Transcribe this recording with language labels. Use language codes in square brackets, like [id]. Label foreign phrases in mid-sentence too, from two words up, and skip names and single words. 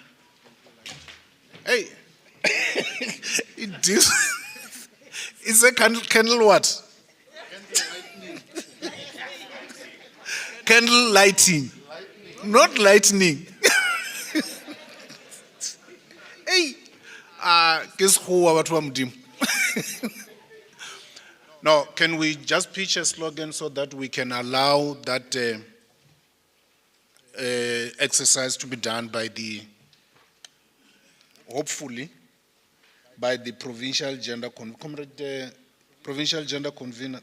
[en] Hey, it's a candle what? Candle lighting, not lightning. Hey, guess who [st] batho ba Modimo? [en] Now, can we just pitch a slogan so that we can allow that exercise to be done by hopefully, by the provincial gender provincial gender convener.